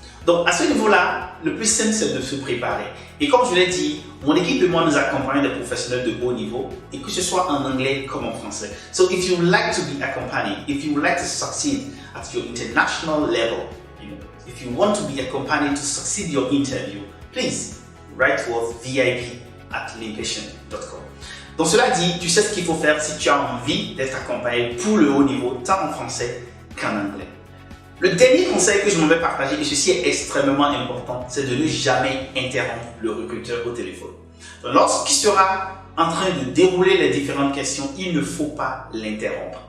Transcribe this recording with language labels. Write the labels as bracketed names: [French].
[French] Donc à ce niveau-là, le plus simple c'est de se préparer. Et comme je l'ai dit, mon équipe et moi nous accompagnons des professionnels de haut niveau, et que ce soit en anglais comme en français. [English] So if you would like to be accompanied, if you would like to succeed at your international level, if you want to be accompanied to succeed your interview, please write to us vip@linkation.com. [French] Donc cela dit, tu sais ce qu'il faut faire si tu as envie d'être accompagné pour le haut niveau, tant en français qu'en anglais. Le dernier conseil que je m'en vais partager, et ceci est extrêmement important, c'est de ne jamais interrompre le recruteur au téléphone. Donc, lorsqu'il sera en train de dérouler les différentes questions, il ne faut pas l'interrompre.